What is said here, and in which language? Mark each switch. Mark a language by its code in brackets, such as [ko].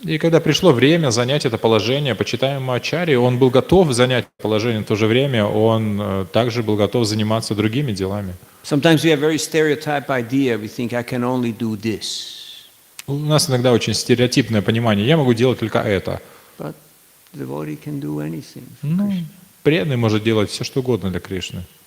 [ru] И когда пришло время занять это положение почитаемого ачарьи, он был готов занять положение, в то же время он также был готов заниматься другими делами. [en] Sometimes we have very stereotyped idea. We think I can only do this. [ru] У нас иногда очень стереотипное понимание. Я могу делать только это. [en] But the devotee can do anything. [ru] Преданный может делать все, что угодно для Кришны.